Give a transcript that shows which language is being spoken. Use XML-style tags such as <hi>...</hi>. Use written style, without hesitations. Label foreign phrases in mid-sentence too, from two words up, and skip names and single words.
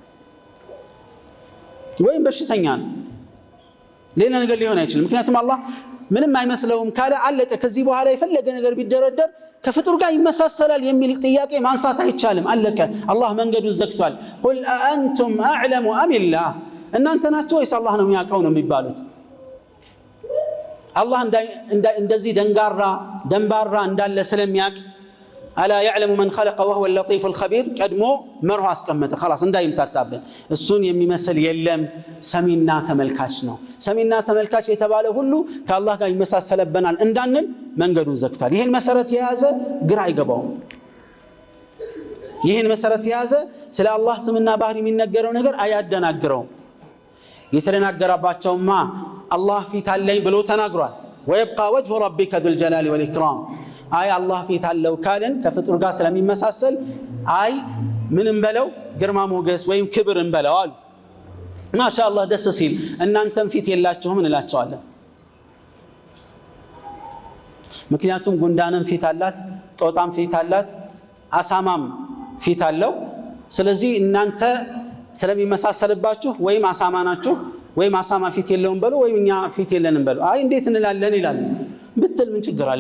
<am>ወይም በሽተኛ ነው። ሌላ ነገር ሊሆን አይችልም። ምክንያቱም አላህ ምንም አይመስለውም ካለ አለቀ። ከዚህ በኋላ የፈለገ ነገር ቢደረደር ከፍጡር ጋር ይመሳሰላል የሚል ጥያቄ ማንሳት አይቻልም። አለቀ። አላህ መንገዱን ዘግቷል።</am> <ar>قل أأنتم أعلم أم الله፣</ar> <am>እናንተ ናችሁ ወይስ አላህ ነው የሚያውቀው ነው የሚባሉት። አላህ እንደዚህ ደንባራ እንዳለ ስለሚያውቅ አላ</am> <ar>يعلم من خلق وهو اللطيف الخبير</ar> <am>ቀድሞ መርሆ አስቀመጠ። خلاص እንዳይምታታብን እሱን የሚመስል የለም፣ ሰሚና ተመልካች ነው። ሰሚና ተመልካች የተባለ ሁሉ ከአላህ ጋር ይመሳሰለብናል እንዳንል መንገዱን ዘግቷል። ይህን መሰረት የያዘ ግራ አይገባውም። ይህን መሰረት የያዘ ስለ አላህ ስምና ባህሪ የሚነገረው ነገር አያደናግረውም። የተደናገረባቸውማ አላህ ፊት አለኝ ብሎ ተናግሯል።</am> <ar>ويبقى وجه ربك ذو الجلال والإكرام</ar> <am>አይ አላህ ፊት አለው ካለን ከፍጡር ጋር ስለሚመሳሰል አይ ምን እንበለው ግርማ ሞገስ ወይም ክብር እንበለው አሉ።</am> <ar>ما شاء الله</ar> <am>ደስ ሲል እናንተም ፊት የላችሁም እንላቸዋለን። ምክንያቱም ጉንዳንም ፊት አላት፣ ጦጣም ፊት አላት፣ አሳማም ፊት አለው። ስለዚህ እናንተ ስለሚመሳሰልባችሁ ወይም አሳማ ናችሁ ወይም አሳማ ፊት የለውም በሉ ወይም እኛ ፊት የለንም በሉ። አይ እንዴት እንላለን ይላል ብትል ምን ችግር አለው?</am>